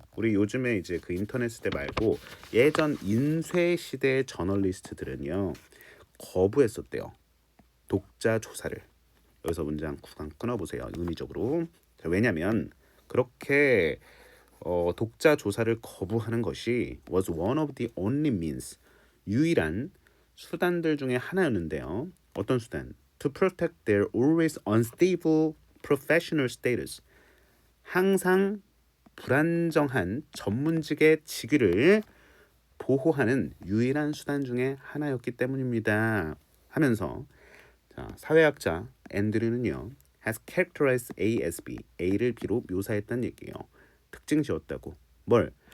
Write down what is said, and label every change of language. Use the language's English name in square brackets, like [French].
[Korean] 우리 요즘에 이제 그 인터넷 시대 말고 예전 인쇄 시대의 저널리스트들은요, 거부했었대요. 독자 조사를. 여기서 문장 구간 끊어보세요. 의미적으로. 자, 왜냐면 그렇게 독자 조사를 거부하는 것이 [English] was one of the only means, [Korean] 유일한 수단들 중에 하나였는데요. 어떤 수단? [English] To protect their always unstable professional status. [Korean] 항상 불안정한 전문직의 직위를 보호하는 유일한 수단 중에 하나였기 때문입니다. 하면서 자, 사회학자 앤드류는요, [English] has characterized A as B, [Korean] A를 B로 묘사했다는 얘기예요. 특징 지었다고. 뭘?